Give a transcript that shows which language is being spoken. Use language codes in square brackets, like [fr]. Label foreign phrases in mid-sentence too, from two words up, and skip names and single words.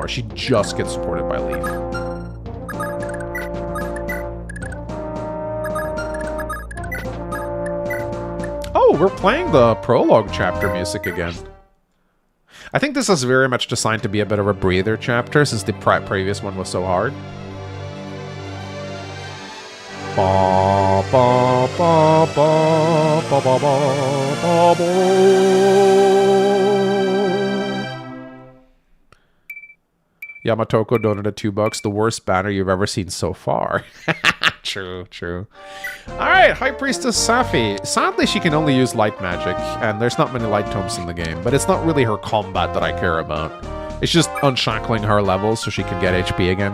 [en] She just gets supported by Leaf. Oh, we're playing the prologue chapter music again. I think this is very much designed to be a bit of a breather chapter, since the previous one was so hard. Ba, ba, ba, ba, ba, ba, ba, ba. Yamatoko donated $2. The worst banner you've ever seen so far. True. Alright, High Priestess Safi. Sadly, she can only use light magic, and there's not many light tomes in the game, but it's not really her combat that I care about. It's just unshackling her levels so she can get HP again.